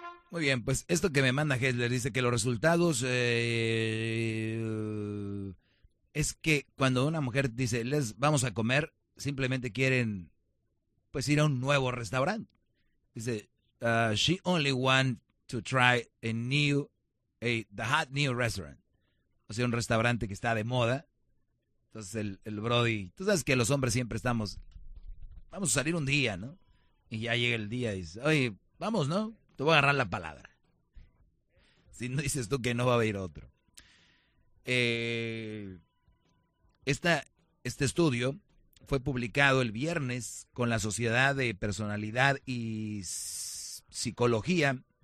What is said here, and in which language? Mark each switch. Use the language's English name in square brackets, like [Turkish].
[Spanish] Muy bien, pues esto que me manda Hessler dice que los resultados es que cuando una mujer dice les vamos a comer, simplemente quieren pues ir a un nuevo restaurante. Dice [English] she only want to try the hot new restaurant. [Spanish] O sea, un restaurante que está de moda. Entonces el Brody, tú sabes que los hombres siempre estamos, vamos a salir un día, ¿no? Y ya llega el día y dice, oye, vamos, ¿no? Te voy a agarrar la palabra. Si no dices tú que no va a haber otro. Este estudio fue publicado el viernes con la Sociedad de Personalidad y Psicología.